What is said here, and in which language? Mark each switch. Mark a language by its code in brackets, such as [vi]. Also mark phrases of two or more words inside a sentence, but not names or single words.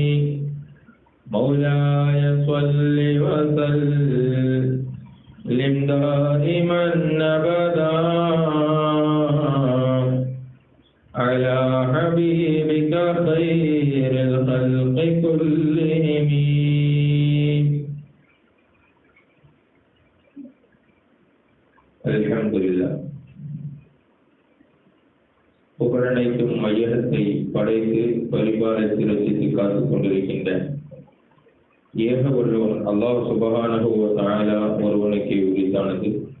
[ar] مولاي صل وسلم دائما أبدا على حبيبك خير الخلق كلهم. الحمد لله. [ta] புகழனைத்தும் மையகத்தை படைத்து பரிபாலித்து ரசித்து காத்துக் கொண்டிருக்கின்ற ஏக வல்லவன் அல்லாஹ் [ar] سبحانه و تعالى [ta] ஒருவனுக்கே உரித்தானது.